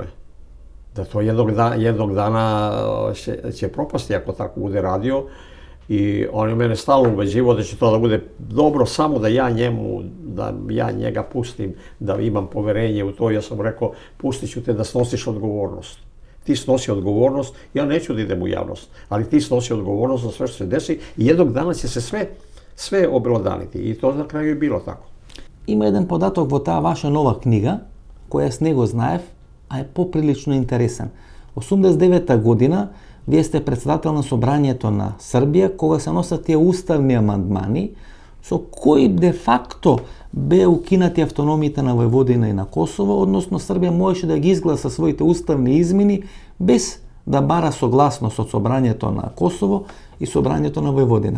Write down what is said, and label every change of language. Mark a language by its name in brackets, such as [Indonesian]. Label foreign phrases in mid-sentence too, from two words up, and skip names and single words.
[Serbian] Da to jednog dana će propasti ako tako bude radio, i on je mene stalno ubeđivao da će to da bude dobro samo da ja njega pustim, da imam poverenje u to. Ja sam rekao, pustit ću te da snosiš odgovornost. Ti snosi odgovornost, ja neću da idem u javnost, ali ti snosi odgovornost za sve što se desi i jednog dana će se sve obelodaniti. I to na kraju je bilo tako. [Macedonian] Има еден податок во таа ваша нова книга, која с него знаев, а е поприлично интересен. 89-та година вие сте председател на Собранието на Србија, кога се носат тие уставни амандмани, со кои [Latin] de facto [Macedonian] бе укинати автономиите на Војводина и на Косово, односно Србија можеше да ги изгласа своите уставни измени без да бара согласност од Собранието на Косово и Собранието на Војводина.